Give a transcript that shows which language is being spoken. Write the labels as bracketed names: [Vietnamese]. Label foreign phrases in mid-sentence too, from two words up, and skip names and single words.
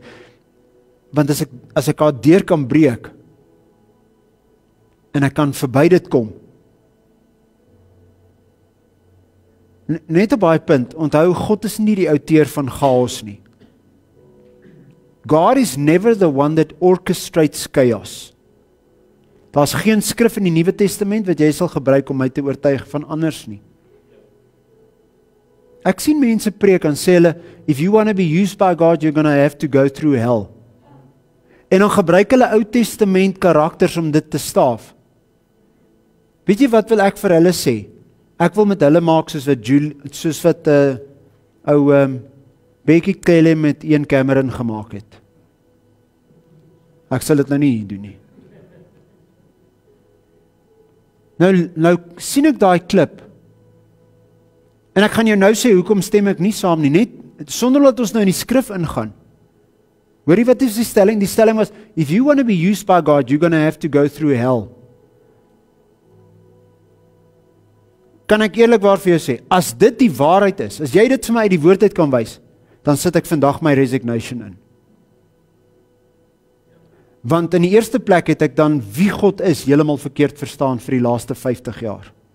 [Afrikaans] Want as ek daar deur kan breek en ek kan verby dit kom. Net op baie punt, onthou God is nie die outeur van chaos nie. [English] God is never the one that orchestrates chaos. [Afrikaans] Daar's geen skrif in die Nuwe Testament wat jy sal gebruik om my te oortuig van anders nie. Ek sien mense preek en sê hulle, [English] if you want to be used by God, you're going to have to go through hell. [Afrikaans] En dan gebruik hulle Ou Testament karakters om dit te staaf. Weet jy wat wil ek vir hulle sê? Ek wil met hulle maak soos wat Becky Kelly met Ian Cameron gemaak het. Ek sal dit nou nie doen nie. Nou sien ek daai klip. En ek gaan jou nou sê hoekom stem ek nie saam nie, net sonder dat ons nou in die skrif ingaan. Hoorie, wat is die stelling? Die stelling was, [English] if you want to be used by God, you're going to have to go through hell. [Afrikaans] Kan ek eerlikwaar vir jou sê, as dit die waarheid is, as jy dit vir my uit die woord uit kan wys, dan sit ek vandag my resignation in. Want in die eerste plek het ek dan wie God is heeltemal verkeerd verstaan vir die laaste 50 jaar.